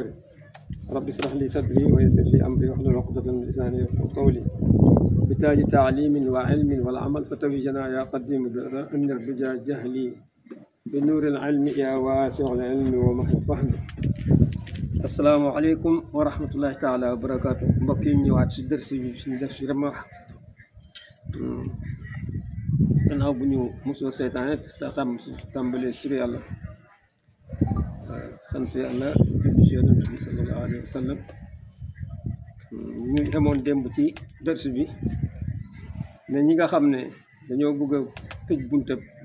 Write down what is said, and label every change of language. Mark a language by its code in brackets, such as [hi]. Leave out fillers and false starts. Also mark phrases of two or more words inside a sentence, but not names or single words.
[ar] رب اشرح لي صدري ويسر لي أمري واحلل عقدة من لساني يفقهوا قولي. بتاج تعليم وعلم والعمل فتوجنا يا قديم أن الرجا جهلي بنور العلم يا واسع العلم ومحيط فهمي. السلام عليكم ورحمة الله تعالى وبركاته. [wo] mbokk yi ñëwaat ci dërs bi suñu def ci Rimah gannaaw bu ñu mosoo seytaane tàmbalee ci yàlla sant yàlla julli ci yonent bi [ar] صلى الله عليه وسلم. [wo] ñu demoon démb ci dërs bi ne ñi nga xam ne dañoo bëgg a tëj buntab